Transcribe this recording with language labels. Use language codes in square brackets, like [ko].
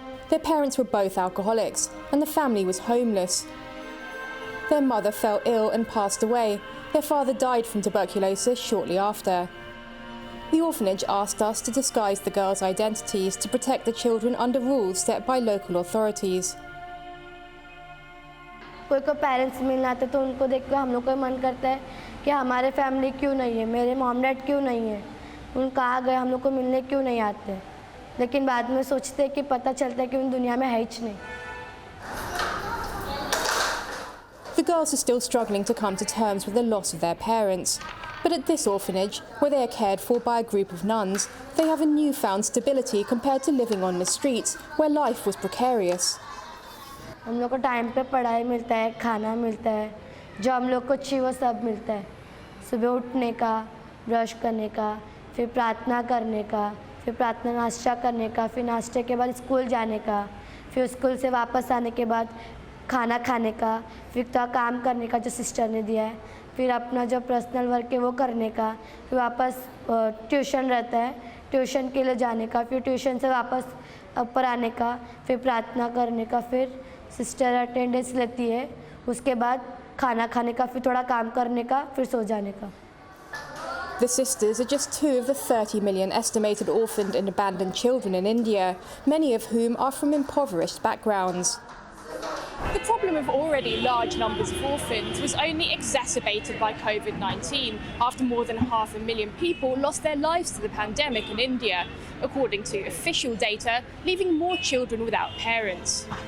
[en] Their parents were both alcoholics, and the family was homeless. Their mother fell ill and passed away. Their father died from tuberculosis shortly after. The orphanage asked us to disguise the girls' identities to protect the children under rules set by local authorities. [hi] कोई को parents मिलना आते तो उनको देख के हम लोग का मन करता है कि हमारे फैमिली क्यों नहीं है, मेरे मॉम डैड क्यों नहीं है, उन कहाँ गए, हम लोग को मिलने क्यों नहीं आते। लेकिन बाद में सोचते हैं कि पता चलता है कि उन दुनिया में है ही नहीं। [en] The girls are still struggling to come to terms with the loss of their parents. But at this orphanage, where they are cared for by a group of nuns, they have a newfound stability compared to living on the streets, where life was precarious. [hi] हम लोग को time पे पढ़ाई मिलता है, खाना मिलता है, जो हम लोग को चाहिए वो सब मिलता है। सुबह उठने का, ब्रश करने का, फिर प्रार्थना करने का, फिर प्रार्थना नाश्ता करने का, फिर नाश्ते के बाद स्कूल जाने का, फिर स्कूल से वापस आने के बाद खाना खाने का, फिर तो काम करने का जो सिस्टर ने दिया है, फिर अपना जो पर्सनल वर्क है वो करने का, फिर वापस ट्यूशन रहता है, ट्यूशन के लिए जाने का, फिर ट्यूशन से वापस ऊपर आने का, फिर प्रार्थना करने का, फिर सिस्टर अटेंडेंस लेती है, उसके बाद खाना खाने का, फिर थोड़ा काम करने का, फिर सो जाने का। [en] The sisters are just two of the 30 million estimated orphaned and abandoned children in India, many of whom are from impoverished backgrounds. The problem of already large numbers of orphans was only exacerbated by COVID-19, after more than 500,000 people lost their lives to the pandemic in India, according to official data, leaving more children without parents.